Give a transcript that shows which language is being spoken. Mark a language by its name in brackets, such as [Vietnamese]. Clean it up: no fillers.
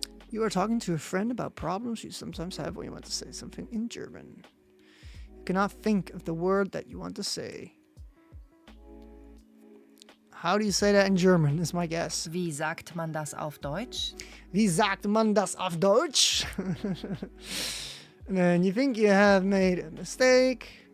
[English] You are talking to a friend about problems you sometimes have when you want to say something in German. You cannot think of the word that you want to say. How do you say that in German, is my guess. [German] Wie sagt man das auf Deutsch? Wie sagt man das auf Deutsch? [English] And then you think you have made a mistake.